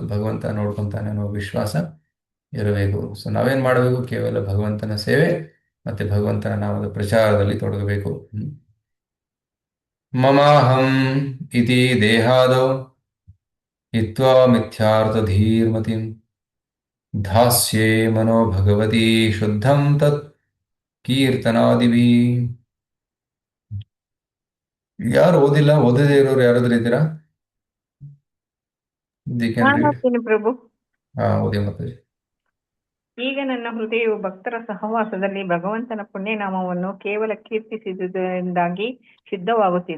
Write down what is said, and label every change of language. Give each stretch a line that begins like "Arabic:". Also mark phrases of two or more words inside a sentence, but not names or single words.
Kannada: ಭಗವಂತ ನೋಡ್ಕೊಂತಾನೆ ಅನ್ನೋ ವಿಶ್ವಾಸ ಇರಬೇಕು. ಸೊ ನಾವೇನ್ ಮಾಡಬೇಕು, ಕೇವಲ ಭಗವಂತನ ಸೇವೆ ಮತ್ತೆ ಭಗವಂತನ ನಾಮದ ಪ್ರಚಾರದಲ್ಲಿ ತೊಡಗಬೇಕು.
Sanskrit: ಮಮಾಹಂ ಇತಿ ದೇಹಾದೌ ಹಿತ್ವಾ ಮಿಥ್ಯಾರ್ಥ ಧೀರ್ಮತಿಂ ಧಾಸ್ಯೇ ಮನೋ ಭಗವತಿ ಶುದ್ಧಂ ತತ್ ಕೀರ್ತನಾದಿಭಿ.
Kannada: ಯಾರು ಓದದೇ ಇರೋರು ಯಾರಾದ್ರೂ ಇದ್ದೀರಾ? ನಾನು ಹೋಗ್ತೀನಿ ಪ್ರಭು. ಓದಿ ಮತ್ತೆ. ಈಗ ನನ್ನ ಹೃದಯವು ಭಕ್ತರ ಸಹವಾಸದಲ್ಲಿ ಭಗವಂತನ ಪುಣ್ಯನಾಮವನ್ನು ಕೇವಲ ಕೀರ್ತಿಸಿದುದರಿಂದಾಗಿ ಶುದ್ಧವಾಗುತ್ತಿದೆ.